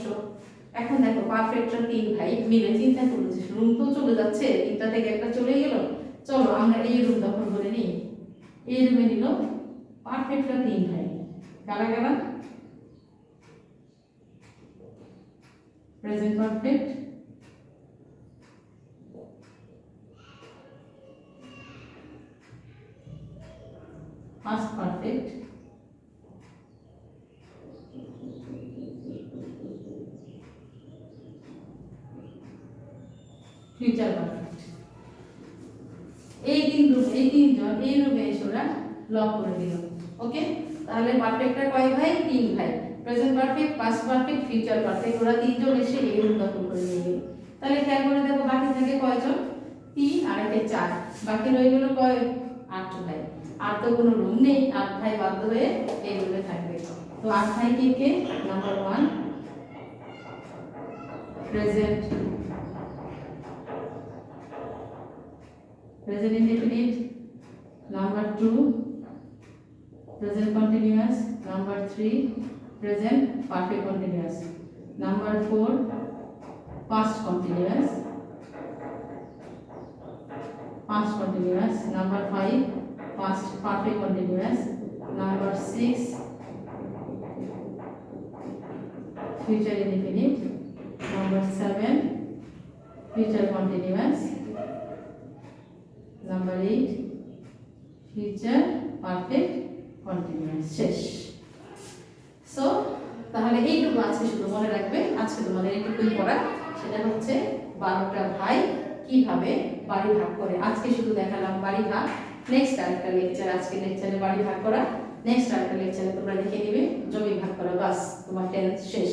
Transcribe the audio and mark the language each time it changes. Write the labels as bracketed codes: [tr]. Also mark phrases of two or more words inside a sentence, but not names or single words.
[bn] এখন দেখো পারফেক্টরা 3 ভাই মিলে চিন্তা করলো যে রুম তো চলে যাচ্ছে, 3টা থেকে একটা চলে গেল, চলো আমরা এই রুম দখল করে নিই। এই রুমে নিল পারফেক্টরা 3 ভাই, কারা কারা, [en] present perfect, past perfect, future perfect। [bn] এই তিনজন এই রুমে এসে ওরা লক করে দিল। ওকে, তাহলে পারফেক্টটা কয় ভাই, 3 ভাই, [en] present perfect, past perfect, future perfect, [bn] ওরা 3 জন এসে এই রুম দখল করে নিয়ে গেল। তাহলে খেয়াল করে দেখো বাকি থাকে কয়জন, 3 আর 4, বাকি রয়ে গেল কয়, 8 ভাই। আর তো কোনো রুম নেই, 8 ভাই বাধ্য হয়ে এই রুমে থাকবে। তো 8 ভাই কে কে, [en] number 1 present indefinite, number 2 present continuous, number 3 present perfect continuous, number 4 past continuous, number 5 past perfect continuous, number 6 future indefinite, number 7 future continuous, number 8 future perfect continuous। শেষ। [bn] সো তাহলে এইটুকু আজকে শুধু মনে রাখবে, আজকে তোমাদের এইটুকুই পড়া, সেটা হচ্ছে 12টা ভাই কিভাবে বাড়ি ভাগ করে। আজকে শুধু দেখালাম বাড়ি ভাগ, নেক্সট আরেকটা লেকচার, আজকে লেকচারে বাড়ি ভাগ করা, নেক্সট আরেকটা লেকচারে তোমরা দেখে নিবে জমি ভাগ করা, বাস তোমার টেন্স শেষ।